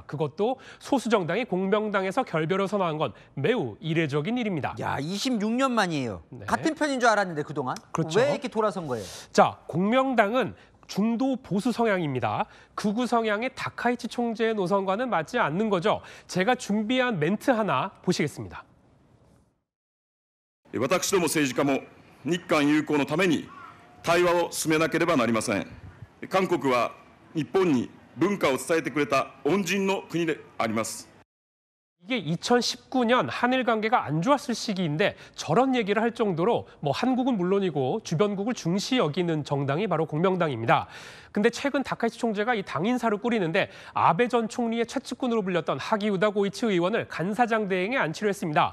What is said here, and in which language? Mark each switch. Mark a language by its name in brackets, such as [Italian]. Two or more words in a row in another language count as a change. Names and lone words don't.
[Korean] 그것도 소수 정당이 공명당에서 결별을 선언한 건 매우 이례적인 일입니다. 야, 26년 만이에요. 네. 같은 편인 줄 알았는데 그동안. 그렇죠. 왜 이렇게 돌아선 거예요? 자, 공명당은 중도 보수 성향입니다. 극우 성향의 다카이치 총재의 노선과는 맞지 않는 거죠. 제가 준비한 멘트 하나 보시겠습니다. [Japanese] 私ども政治家も日韓友好のために対話を進めなければなりません。韓国は日本に文化を伝えてくれた恩人の国であります。 [Korean] 이게 2019년 한일 관계가 안 좋았을 시기인데 저런 얘기를 할 정도로 뭐 한국은 물론이고 주변국을 중시 여기는 정당이 바로 공명당입니다. 근데 최근 다카이치 총재가 이 당인사를 꾸리는데 아베 전 총리의 최측근으로 불렸던 하기우다 고이치 의원을 간사장 대행에 안치로 했습니다.